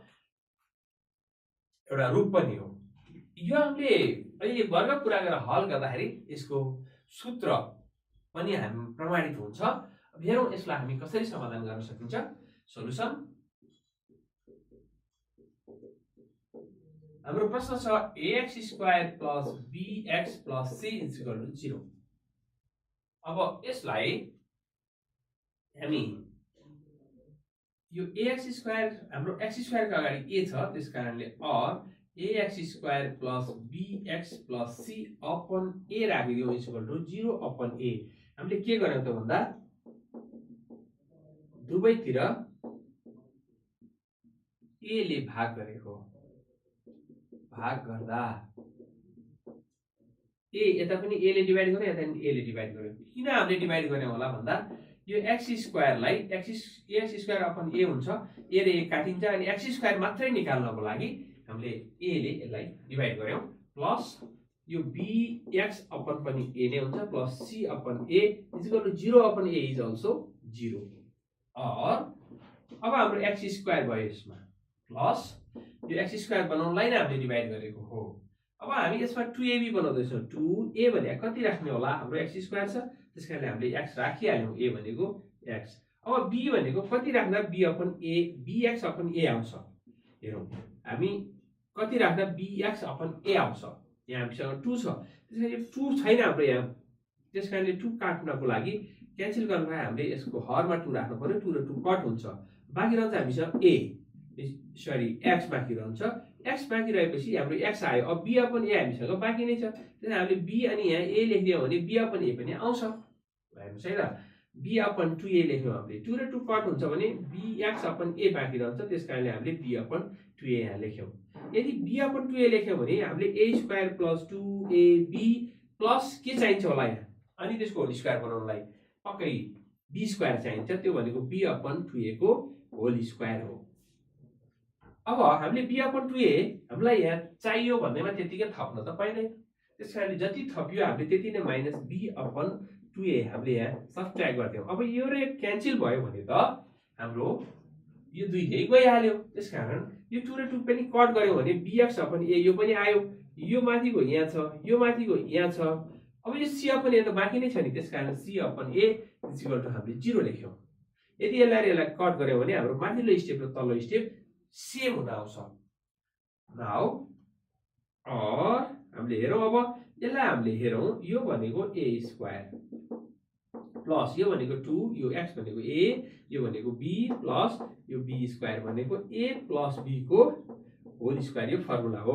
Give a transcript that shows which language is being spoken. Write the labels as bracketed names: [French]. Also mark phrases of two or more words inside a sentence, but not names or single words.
[Nepali] एउटा रूप पनि हो यो हामीले अहिले वर्ग पूरा गरेर हल गर्दाखेरि यसको सूत्र पनि हामी प्रमाणित हुन्छ अब हेरौं यसलाई हामी कसरी समाधान गर्न सकिन्छ सोलुसन हाम्रो प्रश्न छ ax² + bx + c = 0 अब यसलाई हामी यो ax² हाम्रो x² का अगाडि a छ त्यसकारणले और ax² + bx + c अपन a राखिदियौ = 0 अपन a हामीले के गर्यौं त भन्दा दुवैतिर a ले भाग गरेको भाग गर्दा a यता पनि a ले डिवाइड गर्यो यता पनि a ले डिवाइड गर्यो किन हामीले डिवाइड गर्यौं होला भन्दा यो x² लाई ax² अपन a हुन्छ a ले a काटिन्छ अनि x² मात्रै निकाल्नको लागि हामीले a ले यसलाई डिवाइड गर्यौं प्लस यो bx अपन पनि a नै हुन्छ [English] plus c upon a is equal to 0 upon a is also 0 [Nepali] और अब हाम्रो x स्क्वायर भयो यसमा प्लस यो x स्क्वायर बनाउनलाई नै हामीले डिभाइड गरेको हो। अब हामी यसमा 2ab बनाउँदै छौं। 2a भने कति राख्ने होला? हाम्रो x स्क्वायर छ त्यसकारणले हामीले x राखिहाल्यौं। a भनेको x। अब b भनेको कति राख्दा b अपन a bx अपन a आउँछ? हेरौं हामी कति राख्दा bx अपन a आउँछ? यहाँ हामीसँग 2 छ त्यसकारण यो 2 छैन हाम्रो यहाँ त्यसकारणले 2 काट्नको लागि क्यान्सल गर्नलाई हामीले यसको हरमा 2 राख्नु पर्यो। 2 र 2 कट हुन्छ बाँकी रहन्छ हामीसँग a सरी x बाँकी रहन्छ। x बाँकी रहेपछि हाम्रो x आयो। अब b अपन a हामीसँग बाँकी नै छ त्यसैले हामीले b अनि यहाँ a लेखिदियौ भने b अपन a पनि आउँछ। हेर्नुस् है त b अपन 2a लेख्यौं हामीले 2 र 2 कट हुन्छ भने bx अपन a बाँकी रहन्छ त्यसकारणले हामीले b अपन 2a यहाँ लेख्यौं। यदि b अपन 2a लेख्यौं भने हामीले [English] a square plus 2ab plus [Nepali] के चाहिन्छ होला यहाँ अनि त्यसको [English] whole square [Nepali] बनाउनलाई पक्कै b स्क्वायर चाहिन्छ त्यो भनेको b अपन 2a को [English] whole square [Nepali] हो। अब हामीले b अपन 2a हामीलाई यहाँ चाहियो भन्दैमा त्यतिकै थप्न त पाइदैन त्यसकारणले जति थपियो हामीले त्यति नै माइनस b अपन 2a हामीले यहाँ सब्ट्र्याक्ट गर्दियौ। अब यो र यो क्यान्सल भयो भने त हाम्रो यो दुईटै गइहाल्यो त्यसकारण यो 2 र 2 पनि कट गर्यो भने bx अपन a यो पनि आयो। यो माथिको यहाँ छ यो माथिको यहाँ छ। अब यो c अपन a त बाँकी नै छ नि त्यसकारण c अपन a [English] is equal to [Nepali] हामीले 0 लेख्यौं। यदि यसलाई कट गर्यो भने हाम्रो माथिल्लो स्टेप र तल्लो स्टेप सेम हुन आउँछ। नाउ और हामीले हेरौं अब यसलाई हामीले हेरौं यो भनेको [English] a square plus [Nepali] यो भनेको 2 यो x भनेको a यो भनेको b प्लस यो b स्क्वायर भनेको a प्लस b को [English] whole square [Nepali] यो फर्मुला हो।